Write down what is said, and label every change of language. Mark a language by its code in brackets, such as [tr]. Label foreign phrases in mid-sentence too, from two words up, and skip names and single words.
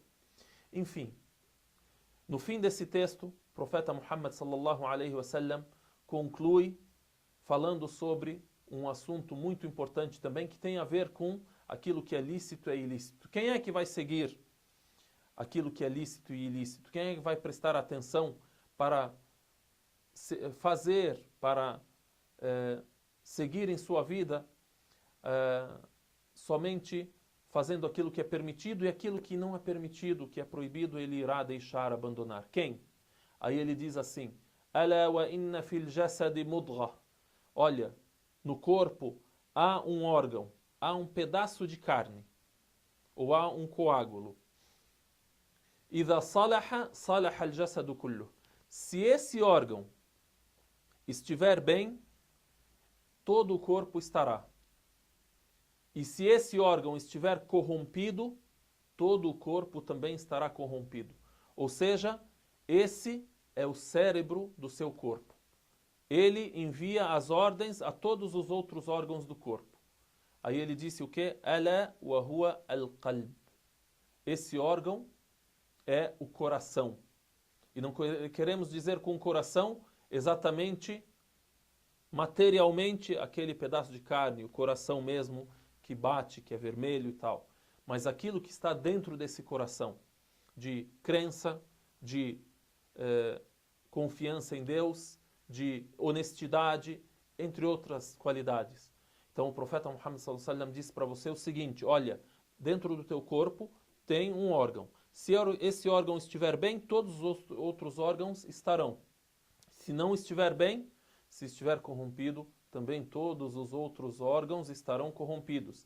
[pt] Enfim, no fim desse texto, o profeta Muhammad [ar] صلى الله عليه وسلم [pt] conclui falando sobre um assunto muito importante também que tem a ver com aquilo que é lícito e ilícito. Quem é que vai seguir aquilo que é lícito e ilícito? Quem é que vai prestar atenção para fazer, para seguir em sua vida somente fazendo aquilo que é permitido, e aquilo que não é permitido, que é proibido, ele irá deixar, abandonar? Quem? Aí ele diz assim, [ar] ألا وإن في الجسد مضغة. [pt] Olha, no corpo há um órgão, há um pedaço de carne, ou há um coágulo. [ar] إذا صلح، صلح الجسد كله. [pt] Se esse órgão estiver bem, todo o corpo estará. E se esse órgão estiver corrompido, todo o corpo também estará corrompido. Ou seja, esse é o cérebro do seu corpo. Ele envia as ordens a todos os outros órgãos do corpo. Aí ele disse o quê? [ar] ألا وهو القلب. [pt] Esse órgão é o coração. E não queremos dizer com o coração exatamente, materialmente, aquele pedaço de carne, o coração mesmo, que bate, que é vermelho e tal. Mas aquilo que está dentro desse coração, de crença, de confiança em Deus, de honestidade, entre outras qualidades. Então o profeta Muhammad [ar] صلى الله عليه وسلم [pt] disse para você o seguinte, olha, dentro do teu corpo tem um órgão. Se esse órgão estiver bem, todos os outros órgãos estarão. Se não estiver bem, se estiver corrompido, também todos os outros órgãos estarão corrompidos.